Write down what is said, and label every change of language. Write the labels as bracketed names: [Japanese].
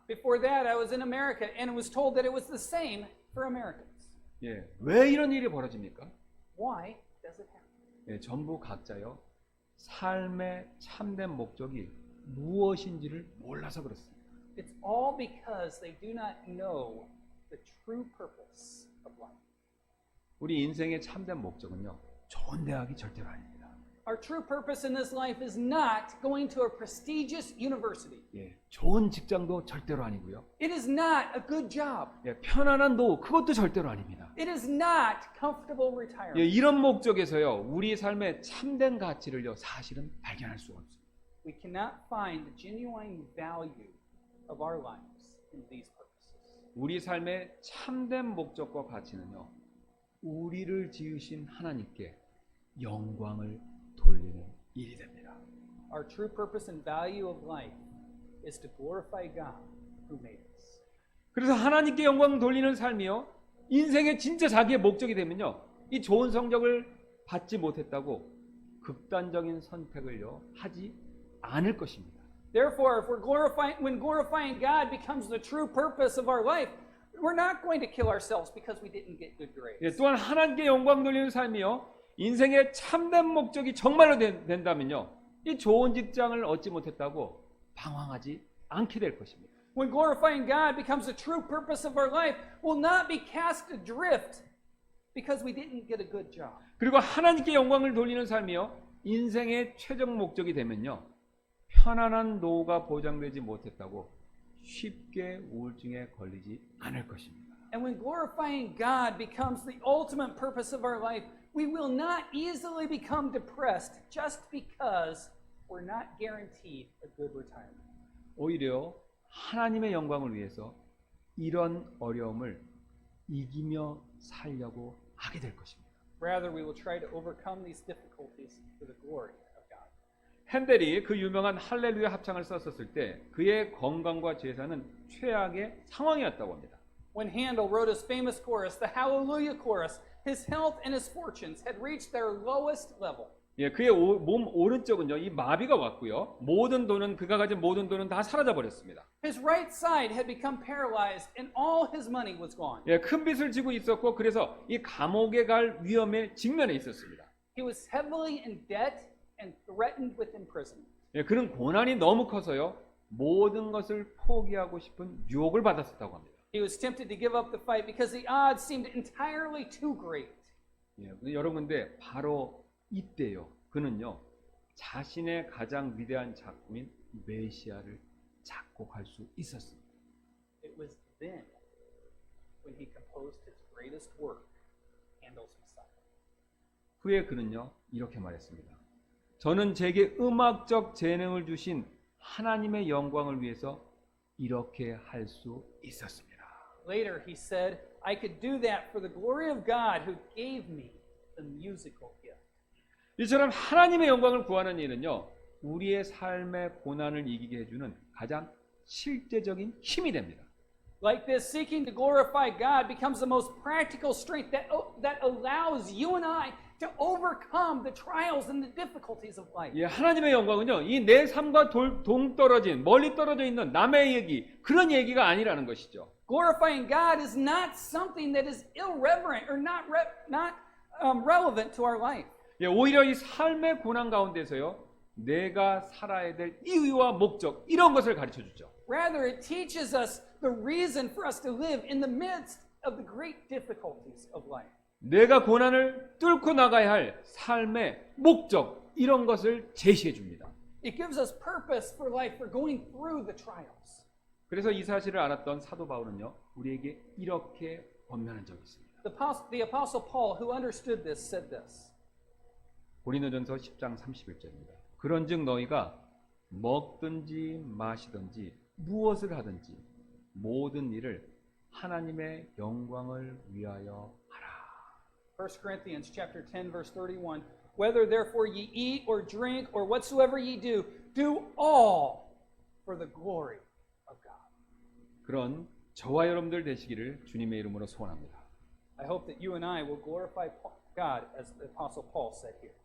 [English] Before that, I was in America and it was told that it was the same for Americans. [Korean] 예, 왜 이런 일이 벌어집니까? [English] Why does it happen? [Korean] 예, 전부 각자요 삶의 참된 목적이 무엇인지를 몰라서 그렇습니다. [English] It's all because they do not know the true purpose of life. [Korean] 우리 인생의 참된 목적은요 좋은 대학이 절대로 아닙니다. [English] Our true purpose in this life is not going to a prestigious university. [Korean] 예, 좋은 직장도 절대로 아니고요. [English] It is not a good job. [Korean] 예, 편안한 노후 그것도 절대로 아닙니다. [English] It is not comfortable 예, retirement. [Korean] 이런 목적에서요 우리 삶의 참된 가치를요 사실은 발견할 수가 없습니다. [English] We cannot find the genuine value of our lives in these purposes. [Korean] 우리 삶의 참된 목적과 가치는요 우리를 지으신 하나님께 영광을 돌리는 일이 됩니다. [English] Our true purpose and value of life is to glorify God who made us. [Korean] 그래서 하나님께 영광 돌리는 삶이요 인생의 진짜 자기의 목적이 되면요 이 좋은 성적을 받지 못했다고 극단적인 선택을요 하지 않을 것입니다. [English] Therefore, when glorifying God becomes the true purpose of our life, we're not going to kill ourselves because we didn't get good grades. [Korean] 예, 또한 하나님께 영광 돌리는 삶이요 인생의 참된 목적이 정말로 된다면요 이 좋은 직장을 얻지 못했다고 방황하지 않게 될 것입니다. [English] When glorifying God becomes the true purpose of our life, we'll not be cast adrift because we didn't get a good job. [Korean] 그리고 하나님께 영광을 돌리는 삶이요 인생의 최종 목적이 되면요 편안한 노후가 보장되지 못했다고 쉽게 우울증에 걸리지 않을 것입니다. [English] And when glorifying God becomes the ultimate purpose of our life, we will not easily become depressed just because we're not guaranteed a good retirement. [Korean] 오히려 하나님의 영광을 위해서 이런 어려움을 이기며 살려고 하게 될 것입니다. [English] Rather, we will try to overcome these difficulties for the glory of God. [Korean] 핸델이 그 유명한 할렐루야 합창을 썼었을 때 그의 건강과 재산은 최악의 상황이었다고 합니다. [English] When Handel wrote his famous chorus, the Hallelujah chorus, his health and his fortunes had reached their lowest level. [Korean] 예, 그의 몸 오른쪽은요 이 마비가 왔고요 모든 돈은 그가 가진 모든 돈은 다 사라져 버렸습니다. [English] His right side had become paralyzed and all his money was gone. [Korean] 예, 큰 빚을 지고 있었고 그래서 이 감옥에 갈 위험에 직면해 있었습니다. [English] He was heavily in debt and threatened with imprisonment. [Korean] 예, 그는 고난이 너무 커서요 모든 것을 포기하고 싶은 유혹을 받았었다고 합니다. [English] He was tempted to give up the fight because the odds seemed entirely too great. [Korean] 예, 여러분 근데 바로 이때요 그는요 자신의 가장 위대한 작품인 메시아를 작곡할 수 있었습니다. [English] It was then when he composed his greatest work, Handel's Messiah. [Korean] 후에 그는요 이렇게 말했습니다. 저는 제게 음악적 재능을 주신 하나님의 영광을 위해서 이렇게 할 수 있었습니다. [English] Later he said, I could do that for the glory of God who gave me the musical gift. [Korean] 이처럼 하나님의 영광을 구하는 일은요 우리의 삶의 고난을 이기게 해주는 가장 실제적인 힘이 됩니다. [English] Like this, seeking to glorify God becomes the most practical strength that allows you and I to overcome the trials and the difficulties of life. [Korean] 예, 하나님의 영광은요 이 내 삶과 동떨어진 멀리 떨어져 있는 남의 얘기 그런 얘기가 아니라는 것이죠. [English] Glorifying God is not something that is irreverent or not relevant to our life. [Korean] 예, 오히려 이 삶의 고난 가운데서요 내가 살아야 될 이유와 목적 이런 것을 가르쳐 주죠. [English] Rather, it teaches us the reason for us to live in the midst of the great difficulties of life. [Korean] 내가 고난을 뚫고 나가야 할 삶의 목적, 이런 것을 제시해 줍니다. [English] It gives us purpose for life for going through the trials. [Korean] 그래서 이 사실을 알았던 사도 바울은요, 우리에게 이렇게 권면한 적이 있습니다. [English] The Apostle Paul, who understood this, said this. [Korean] 고린도전서 10장 31절입니다. 그런즉 너희가 먹든지 마시든지 무엇을 하든지 모든 일을 하나님의 영광을 위하여 하라. [English] 1 Corinthians chapter 10 verse 31. Whether therefore ye eat or drink or whatsoever ye do, do all for the glory of God. [Korean] 그런 저와 여러분들 되시기를 주님의 이름으로 소원합니다. [English] I hope that you and I will glorify God as the Apostle Paul said here.